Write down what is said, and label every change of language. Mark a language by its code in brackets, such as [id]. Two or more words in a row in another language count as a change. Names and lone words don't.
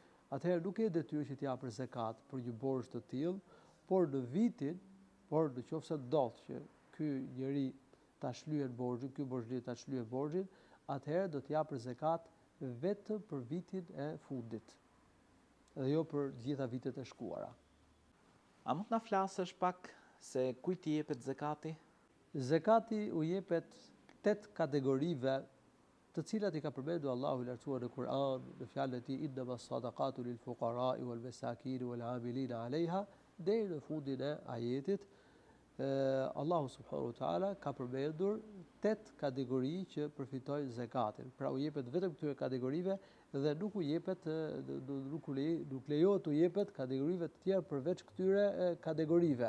[sq] atëherë nuk e detyrë që t'jap për zakat për një borxh të tillë, por në vitin, por nëse ndodh që ky njeri ta shlyhet borxhin, ky borxhlir ta shlyhet borxhin, atëherë do t'jap për zakat vetëm për vitin e fundit, dhe jo për të gjitha vitet e shkuara. A mund na flasësh pak se kujt i jepet zakati? Zakati u jepet 8 kategorive, të cilat i ka përmendur Allahu i lartësuar në Kur'an, në fjalën e tij [ar] إنما الصدقات للفقراء والمساكين والعاملين عليها, [sq] deri në fundin e ajetit. [ar] الله سبحانه وتعالى [sq] ka përmendur 8 kategori që përfitojnë zakatin. Pra u jepet vetëm këtyre kategorive dhe nuk u jepet nuk lejohet u jepet kategorive të tjera përveç këtyre kategorive.